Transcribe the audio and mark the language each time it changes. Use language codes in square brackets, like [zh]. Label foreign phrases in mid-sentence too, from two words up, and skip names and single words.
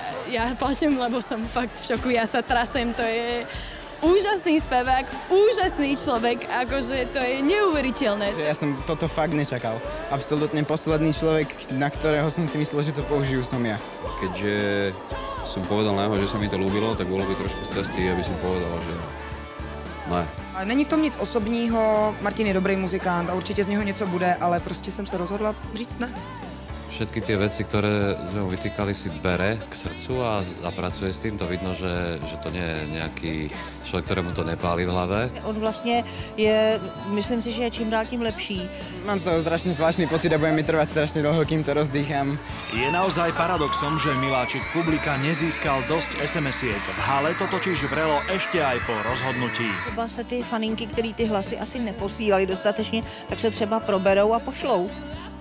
[sk] Ja plačem, lebo som fakt v šoku, ja sa trasem, to je úžasný spevák, úžasný človek, akože to je neuveriteľné. Ja som toto fakt nečakal. Absolútne posledný človek, na ktorého som si myslel, že to použijú, som ja. Keďže som povedal na jeho, že sa mi to ľúbilo, tak bolo by trošku z cesty, aby som povedal, že ne. [cs] Není v tom nic osobního, Martin je dobrý muzikant a určitě z něho něco bude, ale prostě jsem se rozhodla říct ne. [sk] Všetky tie veci, ktoré sme mu vytýkali, si bere k srdcu a pracuje s tým. To vidno, že to nie je nejaký človek, ktorému to nepálí v hlave. [cs] On vlastně je, myslím si, že je čím dál tím lepší. [sk] Mám z toho strašne zvláštny pocit a bude mi trvať strašne dlho, kým to rozdýcham. Je naozaj paradoxom, že miláčik publika nezískal dosť SMS-iek. V hale to totiž vrelo ešte aj po rozhodnutí. [cs] Třeba se ty faninky, který ty hlasy asi neposílali dostatečně, tak se třeba proberou a pošlou.